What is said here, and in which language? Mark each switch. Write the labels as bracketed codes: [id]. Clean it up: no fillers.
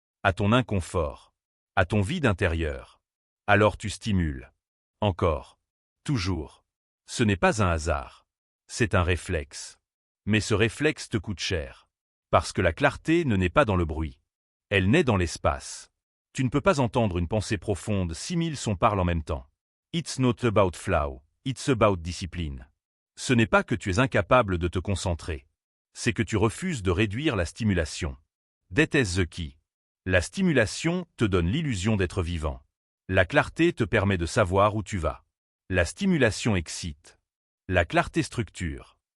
[fr] À ton inconfort. À ton vide intérieur. Alors tu stimules. Encore. Toujours. Ce n'est pas un hasard. C'est un réflexe. Mais ce réflexe te coûte cher. Parce que la clarté ne naît pas dans le bruit. Elle naît dans l'espace. Tu ne peux pas entendre une pensée profonde 6000 sons parlent en même temps. [en] It's not about flow, it's about discipline. [fr] Ce n'est pas que tu es incapable de te concentrer. C'est que tu refuses de réduire la stimulation. [en] That is the key. [fr] La stimulation te donne l'illusion d'être vivant. La clarté te permet de savoir où tu vas. La stimulation excite. La clarté structure.